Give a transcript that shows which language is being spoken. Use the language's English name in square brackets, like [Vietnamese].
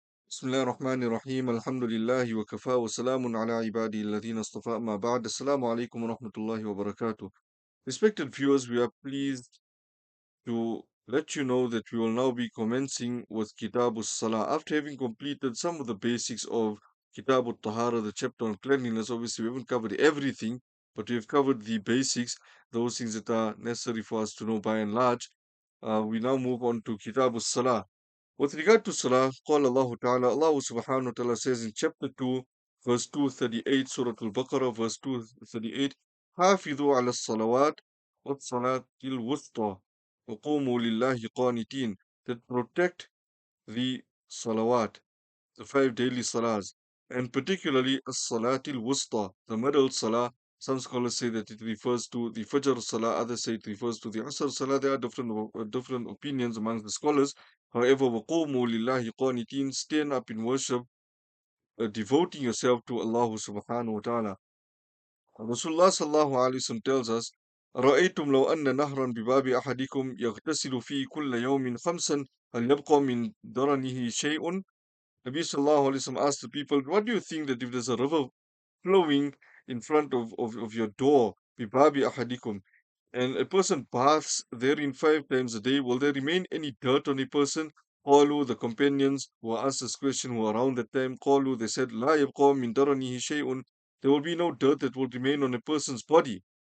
[Arabic] بسم الله الرحمن الرحيم الحمد لله وكفى وسلام على عباده الذين اصطفى أما بعد السلام عليكم ورحمة الله وبركاته. [English] Respected viewers, we are pleased to let you know that we will now be commencing with Kitab Salah. After having completed some of the basics of Kitab Tahara, the chapter on cleanliness, obviously we haven't covered everything, but we've covered the basics, those things that are necessary for us to know by and large. We now move on to Kitab Salah. With regard to Salah, [Arabic] قال الله تعالى, [English] Allah subhanahu wa ta'ala says in chapter 2, verse 238, Surah Al-Baqarah, verse 238, [Arabic] حافظوا على الصلوات والصلاة الوسطى وقوموا لله قانتين, [English] that protect the salawat, the five daily salahs, and particularly as-salatil wusta, the middle salah. Some scholars say that it refers to the Fajr salah, others say it refers to the Asr salah. There are different opinions among the scholars. However, [Arabic] وَقُومُوا لِلَّهِ قَانِتِينَ, [English] stand up in worship, devoting yourself to Allah subhanahu wa ta'ala. Rasulullah sallallahu alayhi wa sallam tells us, [Arabic] رأيتم لو أن نهرا بباب أحدكم يغتسل فيه كل يوم خمسا هل يبقى من درنه شيء. [English] Nabi Sallallahu Alaihi Wasallam asked the people, what do you think that if there's a river flowing in front of your door, [Arabic] bibabi ahadikum, [English] and a person baths therein 5 times a day, will there remain any dirt on a person? Qalu, the companions who were asked this question who were around that time, Qalu, they said, [Arabic] La yabqa min daranihi shay'un, [English] there will be no dirt that will remain on a person's body.